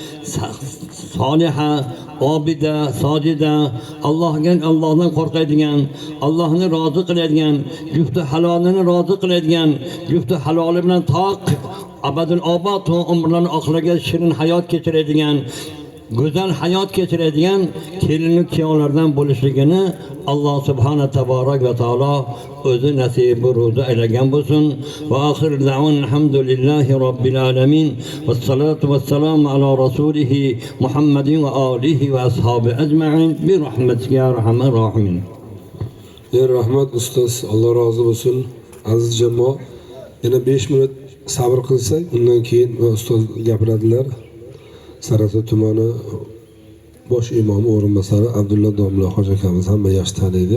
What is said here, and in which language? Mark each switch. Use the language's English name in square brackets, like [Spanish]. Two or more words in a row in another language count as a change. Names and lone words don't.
[Uzbek] soliha, obida, sojida, Allohdan qo'rqadigan, Allohni rozi qiladigan, jufti halolini rozi qiladigan, jufti haloli bilan abadul obod umrlarni oxiriga shirin hayot kechiradigan, go'zal hayot kechiradigan kelinlik kuyovlardan bo'lishligini Alloh [Arabic] سبحانه تبارك وتعالى [Uzbek] o'zi nasibi ro'za aylagan bo'lsin. [Arabic] وآخر دعوانا الحمد لله رب العالمين. والصلاة والسلام على رسوله محمد وآله وأصحابه أجمعين برحمتك يا أرحم الراحمين. [Uzbek] Rahmat ustoz, Alloh rozi bo'lsin. Aziz jamoa, yana 5 minut sabr qilsak, undan keyin ustoz gapiradilar. Sarasa tumani bosh imomi o'rinbosari Abdulla domla hoji akamiz hamma yaxshi taniydi.